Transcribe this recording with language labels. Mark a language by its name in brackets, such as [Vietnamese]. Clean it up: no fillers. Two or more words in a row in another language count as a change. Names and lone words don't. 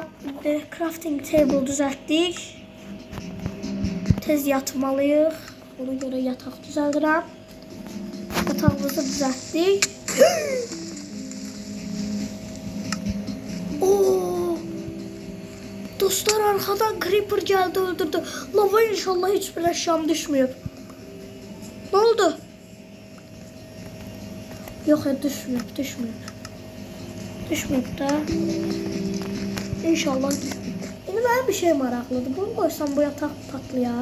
[English] Crafting table [Azerbaijani] düzəltdik. Tez yatmalıyıq. Ona görə yataq düzəldirəm. Yatağımızı düzəltdik. Dostlar, [Turkish] arkadan creeper geldi, öldürdü. Lava inşallah hiçbir eşyam düşmüyor. Ne oldu? Yok ya, düşmüyor. Düşmüyor da. İnşallah düşmüyor. Şimdi benim bir şey meraklıdır. Bunu koysam bu yatak patlayar.